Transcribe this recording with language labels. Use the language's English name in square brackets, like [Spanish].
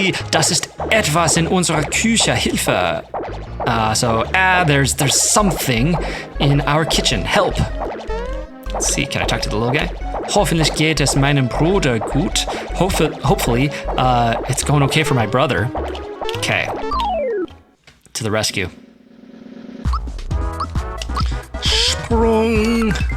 [German] Das ist etwas in unserer Küche. Hilfe. [English] There's something in our kitchen. Help. Let's see, can I talk to the little guy? [German] Hoffentlich geht es meinem Bruder gut. [English] Hopefully, it's going okay for my brother. Okay. To the rescue. [German] Sprung.